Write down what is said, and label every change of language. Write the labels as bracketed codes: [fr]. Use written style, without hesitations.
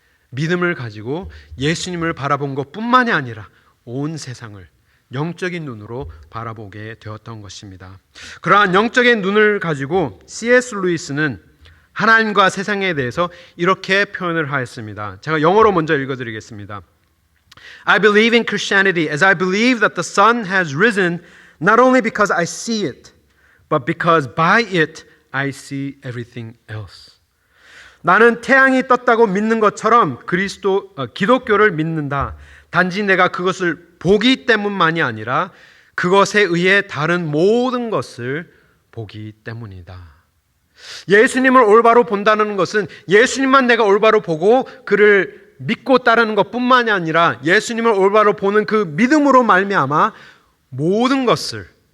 [ko] 믿음을 가지고 예수님을 바라본 것뿐만이 아니라 온 세상을 영적인 눈으로 바라보게 되었던 것입니다. 그러한 영적인 눈을 가지고 C.S. 루이스는 하나님과 세상에 대해서 이렇게 표현을 하였습니다. 제가 영어로 먼저 읽어드리겠습니다. [en] I believe in Christianity as I believe that the sun has risen not only because I see it, but because by it I see everything else. [ko] 나는 태양이 떴다고 믿는 것처럼 기독교를 믿는다. 단지 내가 그것을 보기 때문만이 아니라 그것에 의해 다른 모든 것을 보기 때문이다. 예수님을 올바로 본다는 것은 예수님만 내가 올바로 보고 그를 믿고 따르는 것뿐만이 아니라 예수님을 올바로 보는 그 믿음으로 말미암아 모든 것을